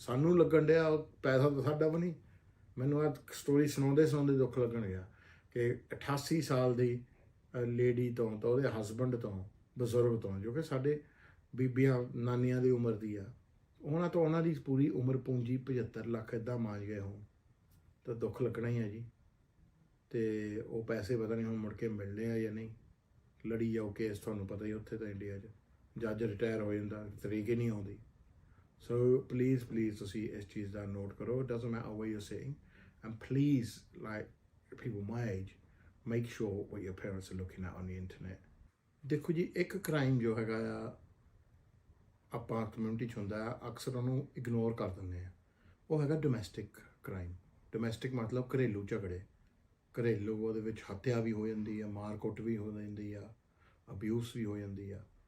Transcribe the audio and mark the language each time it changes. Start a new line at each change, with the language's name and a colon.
Punjabi: ਸਾਨੂੰ ਲੱਗਣ ਡਿਆ, ਪੈਸਾ ਤਾਂ ਸਾਡਾ ਵੀ ਨਹੀਂ। ਮੈਨੂੰ ਆਹ ਸਟੋਰੀ ਸੁਣਾਉਂਦੇ ਦੁੱਖ ਲੱਗਣ ਗਿਆ ਕਿ 88 ਸਾਲ ਦੀ ਲੇਡੀ ਤੋਂ, ਤਾਂ ਉਹਦੇ ਹਸਬੈਂਡ ਤੋਂ, ਬਜ਼ੁਰਗ ਤੋਂ, ਜੋ ਕਿ ਸਾਡੇ ਬੀਬੀਆਂ ਨਾਨੀਆਂ ਦੀ ਉਮਰ ਦੀ ਆ, ਉਹਨਾਂ ਤੋਂ ਉਹਨਾਂ ਦੀ ਪੂਰੀ ਉਮਰ ਪੂੰਜੀ 75 ਲੱਖ ਇੱਦਾਂ ਮਾਂਜ ਗਏ ਹੋਣ, ਤਾਂ ਦੁੱਖ ਲੱਗਣਾ ਹੀ ਆ ਜੀ। ਅਤੇ ਉਹ ਪੈਸੇ ਪਤਾ ਨਹੀਂ ਹੁਣ ਮੁੜ ਕੇ ਮਿਲਣੇ ਆ ਜਾਂ ਨਹੀਂ। ਲੜੀ ਜਾਓ ਕੇਸ, ਤੁਹਾਨੂੰ ਪਤਾ ਹੀ ਉੱਥੇ ਤਾਂ ਇੰਡੀਆ 'ਚ ਜੱਜ ਰਿਟਾਇਰ ਹੋ ਜਾਂਦਾ, ਤਰੀਕ ਹੀ ਨਹੀਂ ਆਉਂਦੀ। ਸੋ ਪਲੀਜ਼ ਤੁਸੀਂ ਇਸ ਚੀਜ਼ ਦਾ ਨੋਟ ਕਰੋ।
English: It doesn't matter what you are saying, and please like people my age, make sure what your parents are looking at on the internet.
Punjabi: ਦੇਖੋ ਜੀ, ਇੱਕ ਕ੍ਰਾਈਮ ਜੋ ਹੈਗਾ ਆ ਆਪਾਂ ਕਮਿਊਨਿਟੀ 'ਚ ਹੁੰਦਾ ਆ, ਅਕਸਰ ਉਹਨੂੰ ਇਗਨੋਰ ਕਰ ਦਿੰਦੇ ਆ। ਉਹ ਹੈਗਾ ਡੋਮੈਸਟਿਕ ਕ੍ਰਾਈਮ। ਡੋਮੈਸਟਿਕ ਮਤਲਬ ਘਰੇਲੂ ਝਗੜੇ। ਘਰੇਲੂ ਉਹਦੇ ਵਿੱਚ ਹੱਤਿਆ ਵੀ ਹੋ ਜਾਂਦੀ ਆ, ਮਾਰ ਕੁੱਟ ਵੀ ਹੋ ਜਾਂਦੀ ਆ, ਅਬਿਊਸ ਵੀ ਹੋ ਜਾਂਦੀ ਆ।